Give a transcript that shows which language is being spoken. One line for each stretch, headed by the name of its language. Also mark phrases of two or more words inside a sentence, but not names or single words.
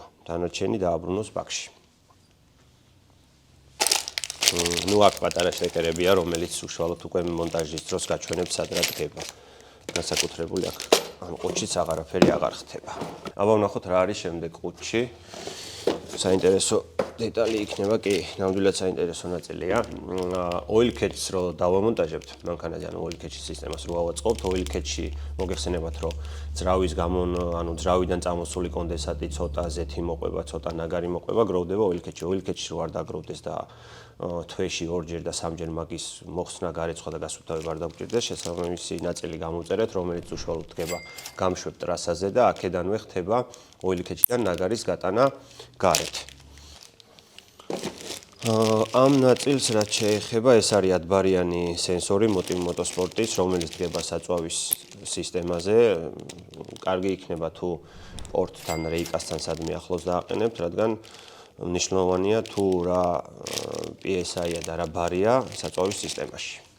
Georgian: დანარჩენი დააბრუნოს ბაკში. ნუ აქ პატარა შეკერებია, რომელიც უშუალოდ უკვე მონტაჟის დროს გაჩვენებს სად რა დგება. განსაკუთრებული აქ ამ ყუთშიც აღარაფერი აღარ ხდება. აბა ვნახოთ რა არის შემდეგ ყუთში. საინტერესო დეტალი იქნება, კი, ნამდვილად საინტერესო ნაწილია.
English: oil catch-
Georgian: ს რო დავამონტაჟებთ, მანქანაზე ანუ
English: oil catch-
Georgian: ის სისტემას რო ავაწყობთ,
English: oil catch-
Georgian: ში მოგეხსენებათ, რომ ძრავიდან წამოსული კონდენსატი ცოტა ზეთი მოყვება, ცოტა ნაგარი მოყვება, გროვდება
English: oil catch-
Georgian: ში.
English: oil catch-
Georgian: ში რო არ დაგროვდეს და თვეში ორჯერ და სამჯერ მაგის მოხსნა გარეცხვა და გასუფთავება არ დაგვჭირდეს, შესაბამისი ნაწილი გამოვწერეთ, რომელიც უშუალოდ დგება გამშვებ ტრასაზე და აქედანვე ხდება
English: oil catch-
Georgian: დან ნაგარის გატანა გარეთ. ამ ნაწილს რაც შეეხება, ეს არის ათბარიანი სენსორი მოტოსპორტის, რომელიც დგება საწვავის სისტემაზე. კარგი იქნება თუ პორტთან რეიკასთან სადმე ახლოს დააყენებთ, რადგან მნიშვნელოვანია თუ რა PSI-ა და რა ბარია საწვავის სისტემაში.